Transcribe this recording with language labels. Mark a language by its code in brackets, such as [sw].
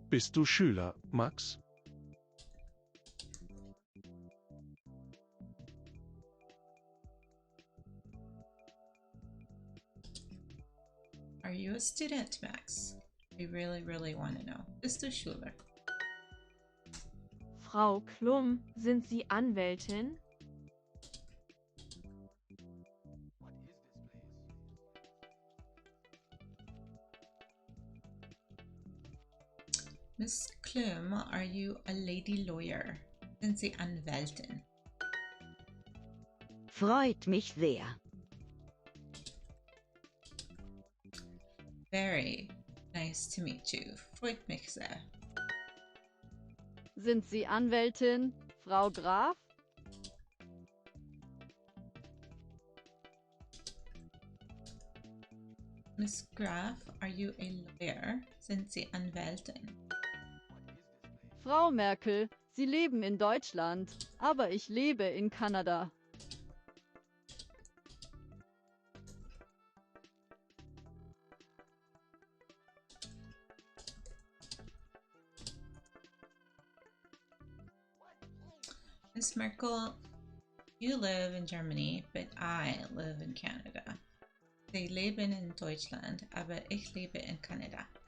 [de] Bist du Schüler, Max? [en] Are you a student, Max? We really, really want to know. [de] Bist du Schüler? Frau Klum, sind Sie Anwältin? [en] Miss Klum, are you a lady lawyer? [de] Sind Sie Anwältin? Freut mich sehr. [en] Very nice to meet you. [de] Freut mich sehr. Sind Sie Anwältin, Frau Graf? [en] Miss Graf, are you a lawyer? [de] Sind Sie Anwältin? Frau Merkel, Sie leben in Deutschland, aber ich lebe in Kanada. [en] Miss Merkel, you live in Germany, but I live in Canada. [de] Sie leben in Deutschland, aber ich lebe in Kanada.